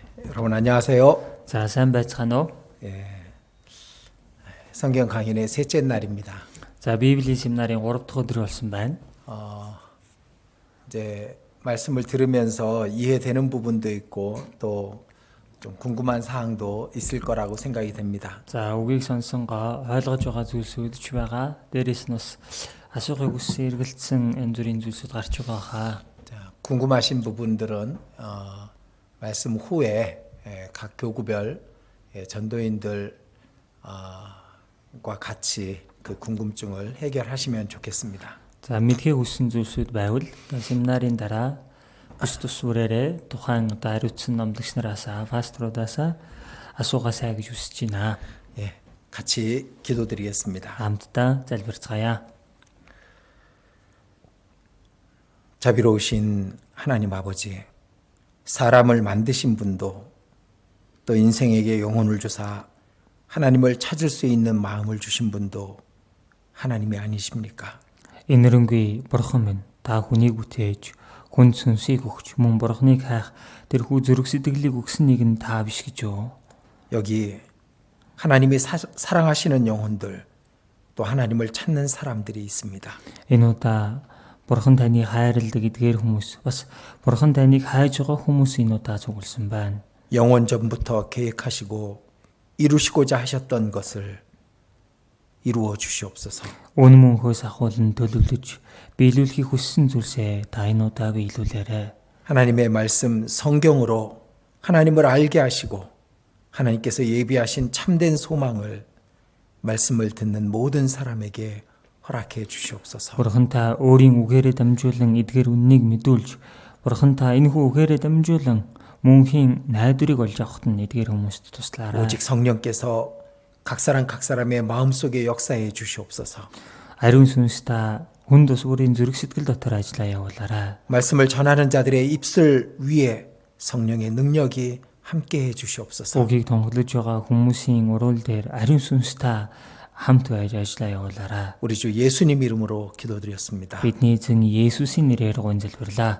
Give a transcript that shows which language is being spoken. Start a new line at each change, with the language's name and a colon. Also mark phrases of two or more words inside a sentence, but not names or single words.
Korean: 여러분 안녕하세요.
Mongolian: За сайн байцгаана уу?
Korean: 성경 강연의 셋째 날입니다.
Mongolian: За Библийн семинарын 3 дахь өдөр болсон байна.
Korean: 이제 말씀을 들으면서 이해되는 부분도 있고 또 좀 궁금한 사항도 있을 거라고 생각이 됩니다.
Mongolian: За үгийг сонсонгоо ойлгож байгаа зүйлсүүд ч байгаа. Дээрээс нь бас асуухыг хүссэн эргэлцсэн янз бүрийн зүйлсүүд гарч байгаа хаа.
Korean: 자, 궁금하신 부분들은 말씀 후에 각 교구별 전도인들과 같이 그 궁금증을 해결하시면 좋겠습니다.
Mongolian: За мэдхийг хүссэн зүйлсүүд байвал семинарын дараа бүс тусвараарэ тухайн хариуцсан номлогч нараас пасторудаас асуугаасаа гэж хүсэж байна.
Korean: 예, 같이 기도드리겠습니다.
Mongolian: Хамтдаа залбирцгаая.
Korean: 자비로우신 하나님 아버지, 사람을 만드신 분도 또 인생에게 영혼을 주사 하나님을 찾을 수 있는 마음을 주신 분도 하나님이 아니십니까?
Mongolian: Энэрэнгүй бурхан минь та хүнийг бүтээж хүн сүнсийг өгч мөн бурханыг хайх тэрхүү зүрх сэтгэлийг өгсөн нэг нь та биш гэж юу?
Korean: 여기 하나님이 사랑하시는 영혼들 또 하나님을 찾는 사람들이 있습니다.
Mongolian: Энэ удаа бурхан таныг хайрладаг эдгээр хүмүүс бас бурхан таныг хайж байгаа хүмүүс энэ удаа цугласан байна.
Korean: 영원 전부터 계획하시고 이루시고자 하셨던 것을 이루어 주시옵소서.
Mongolian: Өн мөнхөөс ахуулан төлөвлөж биелүүлэхийг хүссэн зүйлсээ та энэ удаа биелүүлээрэй.
Korean: 하나님의 말씀 성경으로 하나님을 알게 하시고 하나님께서 예비하신 참된 소망을 말씀을 듣는 모든 사람에게 허락해 주시옵소서.
Mongolian: Бурхан та өөрийн үгээрээ дамжуулан эдгээр үннийг мэдүүлж бурхан та энэхүү үгээрээ дамжуулан мөнхийн найдварыг олж авахт нь эдгээр хүмүүст туслаарай.
Korean: 오직 성령께서 각 사람의 마음속에 역사해 주시옵소서.
Mongolian: Ариун сүнс та хүн тус өөрийн зүрх сэтгэл дотор ажиллаа явуулаарай.
Korean: 말씀을 전하는 자들의 입술 위에 성령의 능력이 함께해 주시옵소서.
Mongolian: Үгийг тунхаглаж байгаа хүмүүсийн уруул дээр ариун сүнс та хамт байж ажиллаа явуулаарай.
Korean: 우리 주 예수님 이름으로 기도드렸습니다.
Mongolian: Бидний эзэн Есүсийн нэрээр гонзэлбэрлээ.